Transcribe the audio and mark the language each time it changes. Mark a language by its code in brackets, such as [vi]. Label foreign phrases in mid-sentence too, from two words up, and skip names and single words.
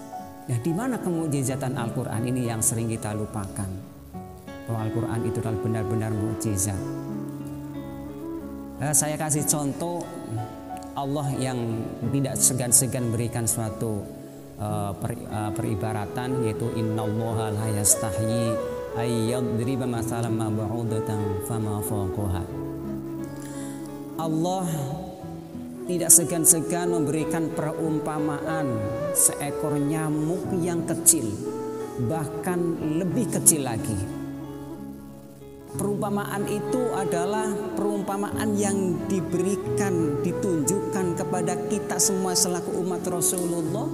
[id] Nah, di mana kemukjizatan Al-Quran ini yang sering kita lupakan? Bahwa Al-Quran itu adalah benar-benar mukjizat. Saya kasih contoh Allah yang tidak segan-segan berikan suatu peribaratan, yaitu [ar] إن الله لا يستحيي أن يضرب مثلا ما بعوضة فما فوقها. [id] Allah tidak segan-segan memberikan perumpamaan seekor nyamuk yang kecil, bahkan lebih kecil lagi. Perumpamaan itu adalah perumpamaan yang diberikan, ditunjukkan kepada kita semua selaku umat Rasulullah.